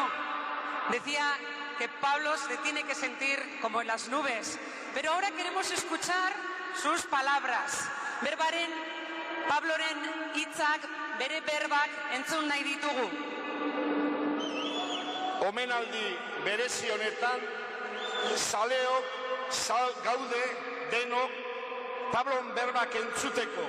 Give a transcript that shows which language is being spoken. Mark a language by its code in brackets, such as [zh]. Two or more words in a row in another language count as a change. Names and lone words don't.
[es] Decía que Pablo se tiene que sentir como en las nubes. Pero ahora queremos escuchar sus palabras. [eu] Berbaren, Pabloren hitzak, bere berbak entzun nahi ditugu. Omenaldi berezi honetan, zaleok gaude denok Pablon berbak entzuteko.